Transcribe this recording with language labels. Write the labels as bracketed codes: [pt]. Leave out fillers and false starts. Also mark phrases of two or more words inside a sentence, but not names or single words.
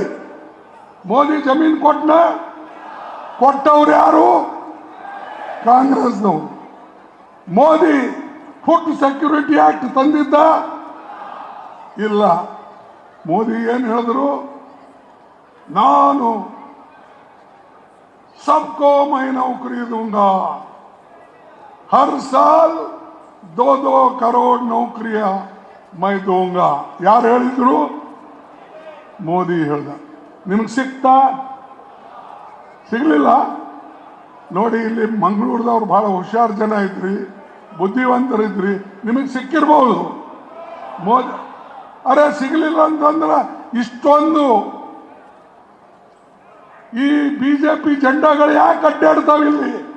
[kn] ಮೋದಿ ಜಮೀನು ಕೊಟ್ಟನ? ಕೊಟ್ಟವ್ರು ಯಾರು? ಕಾಂಗ್ರೆಸ್ನವರು. ಮೋದಿ ಫುಡ್ ಸೆಕ್ಯೂರಿಟಿ ಆಕ್ಟ್ ತಂದಿದ್ದ? ಇಲ್ಲ. ಮೋದಿ ಏನು ಹೇಳಿದ್ರು? [hi] ನಾನು सबको मैं नौकरी दूंगा, हर साल 2-2 करोड़ नौकरियां मैं दूंगा. [kn] ಯಾರು ಹೇಳಿದ್ರು? ಮೋದಿ ಹೇಳ್ದ. ನಿಮಗೆ ಸಿಕ್ತಾ? ಸಿಗ್ಲಿಲ್ಲ. ನೋಡಿ, ಇಲ್ಲಿ ಮಂಗಳೂರದವ್ರು ಬಹಳ ಹುಷಾರು ಜನ ಇದ್ರಿ, ಬುದ್ಧಿವಂತರಿದ್ರಿ, ನಿಮಗೆ ಸಿಕ್ಕಿರ್ಬೋದು. ಮೋದಿ ಅರೆ ಸಿಗ್ಲಿಲ್ಲ ಅಂತಂದ್ರೆ ಇಷ್ಟೊಂದು ಈ ಬಿಜೆಪಿ ಜೆಂಡಾಗಳು ಯಾಕೆ ಅಡ್ಡಾಡ್ತಾವೆ ಇಲ್ಲಿ?